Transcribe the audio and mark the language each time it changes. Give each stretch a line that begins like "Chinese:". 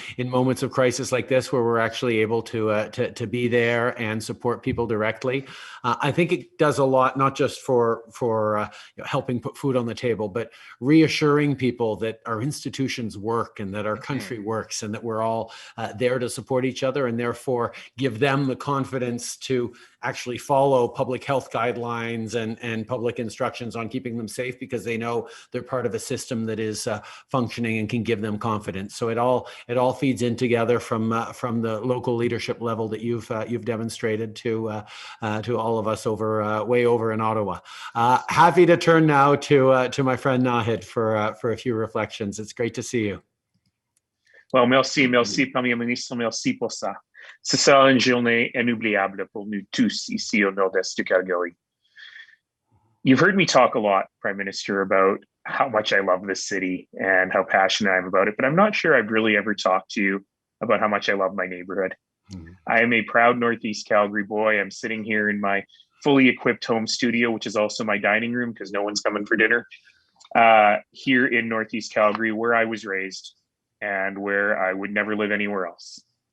English: moments of crisis like this, where we're actually able to be there and support people directly, I think it does a lot, not just for helping put food on the table, but reassuring people that our institutions work and that our country works and that we're all there to support each other, and therefore give them the confidence to actually follow public health guidelines and public instructions on keeping them safe, because they know they're part of a system that is functioning and can give them confidence. So it all feeds in together from the local leadership level that you've demonstrated to all of us way over in Ottawa. Happy to turn now to my friend Naheed for a few reflections. It's great to see you.
French: Well, merci, Premier Ministre, merci pour ça. Ce sera une journée inoubliable pour nous tous ici au nord-est du Calgary.
English: You've heard me talk a lot, Prime Minister, about how much I love this city and how passionate I am about it, but I'm not sure I've really ever talked to you about how much I love my neighborhood. I am a proud Northeast Calgary boy. I'm sitting here in my fully equipped home studio, which is also my dining room because no one's coming for dinner, here in Northeast Calgary, where I was raised and where I would never live anywhere else.